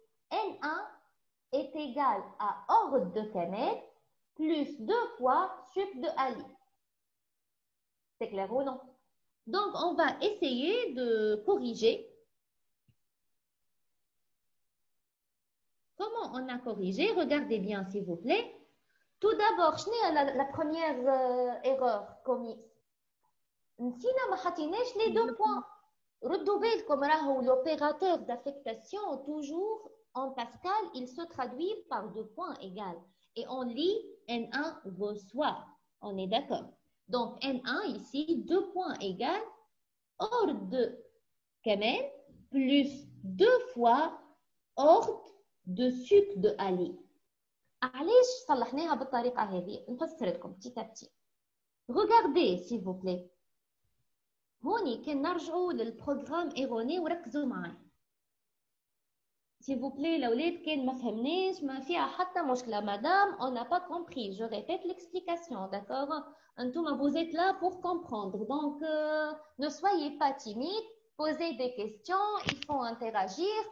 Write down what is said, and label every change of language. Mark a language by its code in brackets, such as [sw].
[fr] N1 est égal à ordre de Kamel plus 2 fois sup de Ali. C'est clair ou non? Donc, on va essayer de corriger. Comment on a corrigé? Regardez bien, s'il vous plaît. Tout d'abord, je n'ai la première erreur commise. [ar] نسينا ما حطيناش [fr] les 2 points. [ar] ردوا بالكم راهو [fr] l'opérateur d'affectation toujours en Pascal, il se traduit par 2 points égales. Et on lit N1 reçoit. On est d'accord. Donc N1 ici, 2 points égales ordre de Kamel plus 2 fois ordre de sup de Ali. [ar] علاش صلحناها بالطريقة هذه؟ نفسر لكم [fr] petit à petit. Regardez s'il vous plaît. [ar] هوني كان نرجعوا للبروغرام ايروني وركزوا معي. [fr] S'il vous plaît [ar] الاولاد كان ما فهمناش ما فيها حتى مشكلة [fr] madame on n'a pas compris. Je répète l'explication, d'accord? [ar] انتم [fr] vous êtes là pour comprendre. Donc ne soyez pas timide, posez des questions, il faut interagir.